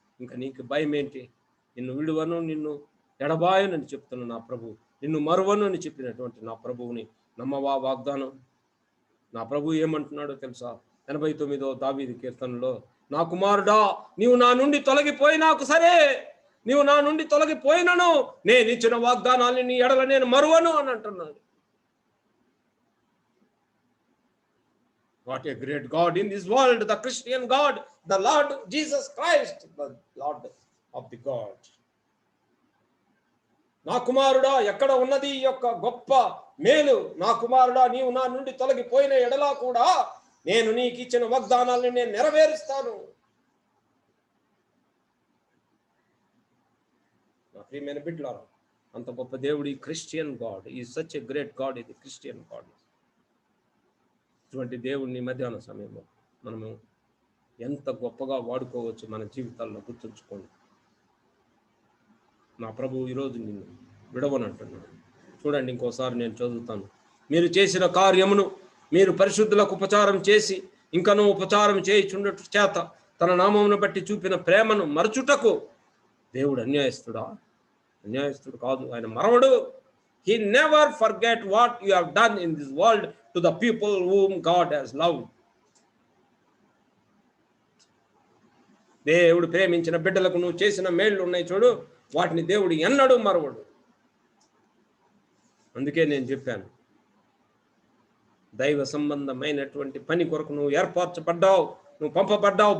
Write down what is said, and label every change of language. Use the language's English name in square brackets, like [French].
[Telugu] ఇంకా నీకు భయం ఏంటి? నిన్ను విడువను, నిన్ను ఎడబాయనని చెప్తున్న నా ప్రభు, నిన్ను మరువను అని చెప్పినటువంటి నా ప్రభువుని నమ్మవా వాగ్దానం? నా ప్రభు ఏమంటున్నాడో తెలుసా? 89వ దావీదు కీర్తనలో, నా కుమారుడా, నీవు నా నుండి తొలగిపోయినాకు సరే, నీవు నా నుండి తొలగిపోయినను నేను ఇచ్చిన వాగ్దానాన్ని నీ ఎడల నేను మరువను అని అంటున్నాడు. [English] What a great God in this world, the Christian God, the Lord Jesus Christ, the Lord of the God. [Telugu] నా కుమారుడా, ఎక్కడ ఉన్నది ఈ యొక్క గొప్ప మేలు? నా కుమారుడా, నీవు నా నుండి తొలగిపోయిన ఎడలా కూడా నేను నీకు ఇచ్చిన వాగ్దానాలను నేను నెరవేరుస్తాను. నా ప్రియమైన బిడ్డలారా, అంత గొప్ప దేవుడు ఈ క్రిస్టియన్ గాడ్. ఈ [English] such a great God, [Telugu] ఇది క్రిస్టియన్ గాడ్. ఇటువంటి దేవుడిని మధ్యాహ్న సమయంలో మనము ఎంత గొప్పగా వాడుకోవచ్చు మన జీవితాల్లో గుర్తుంచుకోండి. నా ప్రభు ఈరోజు నిన్ను విడవనంటున్నాడు. చూడండి, ఇంకోసారి నేను చదువుతాను. మీరు చేసిన కార్యమును మీరు పరిశుద్ధులకు ఉపచారం చేసి ఇంకనూ ఉపచారం చేయుచుండట చేత తన నామమును బట్టి చూపిన ప్రేమను మరచుటకు దేవుడు అన్యాయస్తుడా? అన్యాయస్తుడు కాదు, ఆయన మరవడు. [English] He never forget what you have done in this world to the people whom God has loved. [Telugu] దేవుడు ప్రేమించిన బిడ్డలకు నువ్వు చేసిన మేళ్ళు ఉన్నాయి చూడు, వాటిని దేవుడు ఎన్నడూ మరవడు. అందుకే నేను చెప్పాను, దైవ సంబంధమైనటువంటి పని కొరకు నువ్వు ఏర్పరచబడ్డావు, నువ్వు పంపబడ్డావు.